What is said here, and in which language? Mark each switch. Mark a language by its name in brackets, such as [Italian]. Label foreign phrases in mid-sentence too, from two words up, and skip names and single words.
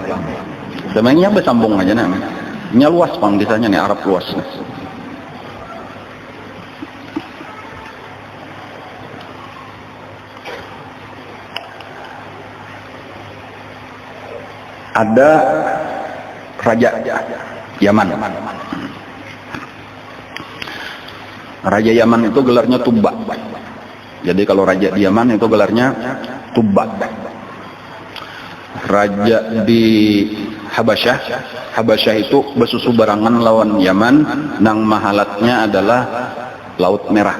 [Banjar] Sebenarnya bersambung aja nih, ini luas pang kisahnya nih, Arab luas. [Indonesian] Ada raja Yaman. Raja Yaman itu gelarnya Tubba. Jadi kalau raja di Yaman itu gelarnya Tubba. [Banjar] Raja di Habasyah itu besusu barangan lawan Yaman, nang mahalatnya adalah Laut Merah.